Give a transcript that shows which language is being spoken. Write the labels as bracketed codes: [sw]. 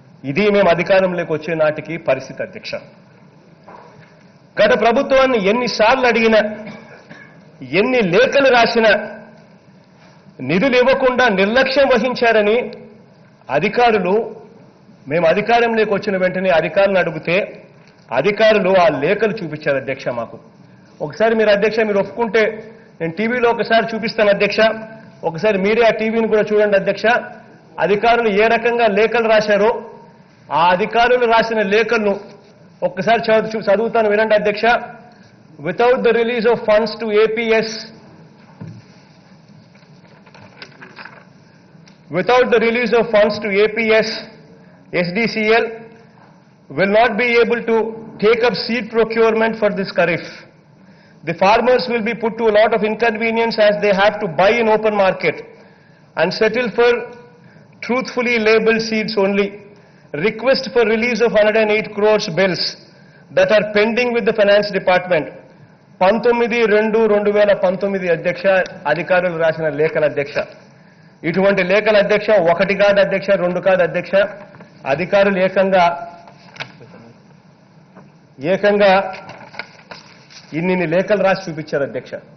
[te] ఇది మేము అధికారంలోకి వచ్చే నాటికి పరిస్థితి అధ్యక్ష. గత ప్రభుత్వాన్ని ఎన్నిసార్లు అడిగినా, ఎన్ని లేఖలు రాసినా నిధులు ఇవ్వకుండా నిర్లక్ష్యం వహించారని అధికారులు, మేము అధికారంలోకి వచ్చిన వెంటనే అధికారులను అడిగితే అధికారులు ఆ లేఖలు చూపించారు అధ్యక్ష మాకు. ఒకసారి మీరు అధ్యక్ష మీరు ఒప్పుకుంటే నేను టీవీలో ఒకసారి చూపిస్తాను అధ్యక్ష. ఒకసారి మీరే ఆ టీవీని కూడా చూడండి అధ్యక్ష. అధికారులు ఏ రకంగా లేఖలు రాశారో ఆ అధికారులు రాసిన లేఖలను ఒక్కసారి చదువుతాను వినండి అధ్యక్ష. [en] Without the release of funds to APS without the release of funds to APS, SDCL will not be able to take up seed procurement for this kharif. The farmers will be put to a lot of inconvenience as they have to buy in open market and settle for truthfully labeled seeds only. Request for release of 108 crores bills that are pending with the finance department. [te] 19/2/2019 అధ్యక్ష అధికారులు రాసిన లేఖల అధ్యక్ష. ఇటువంటి లేఖల అధ్యక్ష ఒకటి కాదు అధ్యక్ష, రెండు కాదు అధ్యక్ష. అధికారులు ఏకంగా ఇన్ని లేఖలు రాసి చూపించారు అధ్యక్ష.